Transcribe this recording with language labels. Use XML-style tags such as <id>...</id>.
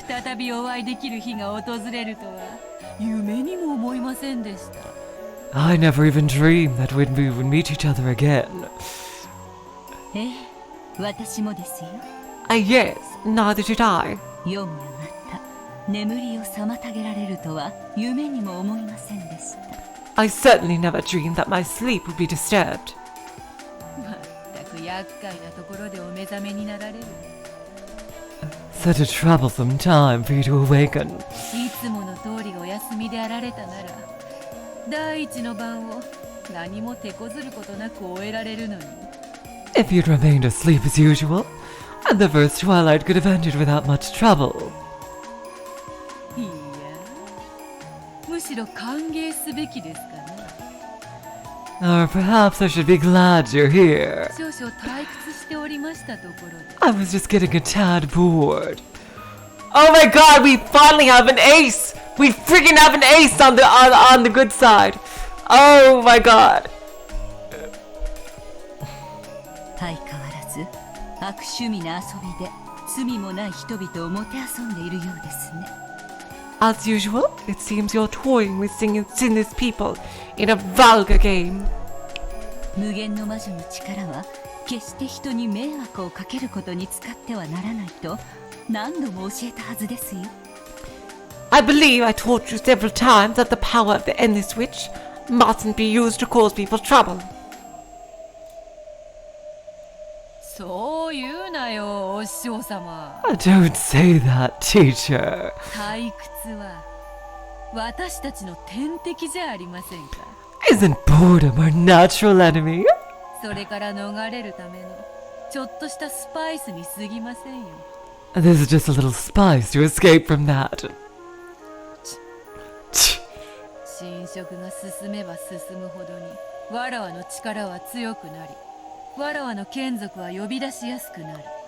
<ja>再びお会いできる日が訪れるとは夢にも思いませんでした。</ja> <en>I never even dreamed that we would meet each other again.</en> <ja>ええ、私もですよ。</ja> <en>Yes, neither did I.</en> <ja>夜がまた眠りを妨げられるとは夢にも思いませんでした。</ja> <en>I certainly never dreamed that my sleep would be disturbed.</en> <ja>まったく厄介なところでお目覚めになられる。</ja> <en>Such a troublesome time for you to awaken.</en> <ja>いつもの通りお休みであられたなら、第一の晩を何も手こずることなく終えられるのに。</ja> <en>If you'd remained asleep as usual, and the first twilight could have ended without much trouble.</en> <ja>いや、むしろ歓迎すべきですかね。</ja> <en>Or perhaps I should be glad you're here.</en> <ja>少々退屈しておりましたところで。</ja> <en>I was just getting a tad bored. Oh my god, we finally have an ace! We freaking have an ace on the good side. Oh my god.</en> <ja>相変わらず悪趣味な遊びで罪もない人々をもてあそんでいるようですね。</ja> <en>As usual, it seems you're toying with sinless people in a vulgar game.</en> <ja>無限の魔女の力は決して人に迷惑をかけることに使ってはならないと何度も教えたはずですよ。</ja> <en>I believe I taught you several times that the power of the endless witch mustn't be used to cause people trouble.</en> <ja>そう言うなよ、お師匠様。</ja> <en>Don't say that, teacher.</en> <ja>退屈は私たちの天敵じゃありませんか。</ja> <en>Isn't boredom our natural enemy?</en> <ja>それから逃れるためのちょっとしたスパイスに過ぎませんよ。</ja> <en>This is just a little spice to escape from that.</en> <ja>侵食が進めば進むほどにわらわの力は強くなり、わらわの眷属は呼び出しやすくなる。</ja>